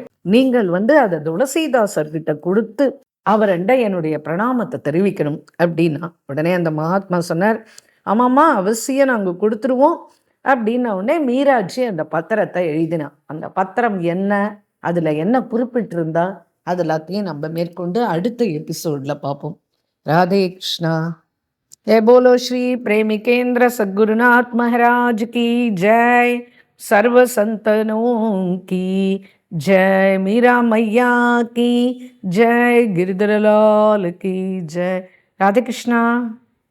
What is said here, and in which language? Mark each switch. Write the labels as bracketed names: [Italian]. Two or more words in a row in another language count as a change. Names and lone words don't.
[Tamil] நீங்கள் அதை துளசிதாசர்கிட்ட கொடுத்து அவர்கிட்ட என்னுடைய பிரணாமத்தை தெரிவிக்கணும் அப்படின்னா. உடனே அந்த மகாத்மா சொன்னார், ஆமாம்மா, அவசியம் நாங்கள் கொடுத்துருவோம் அப்படின்ன உடனே மீராட்சி அந்த பத்திரத்தை எழுதினான். அந்த பத்திரம் என்ன, அதில் என்ன குறிப்பிட்டிருந்தா, அது எல்லாத்தையும் நம்ம மேற்கொண்டு அடுத்த எபிசோடில் பார்ப்போம். ராதே கிருஷ்ணா. [Hindi] जय बोलो श्री प्रेमिकेंद्र सद्गुरुनाथ महाराज की जय, सर्व संतनों की जय, मीरा मैया की जय, गिरधर लाल की जय. राधे कृष्णा.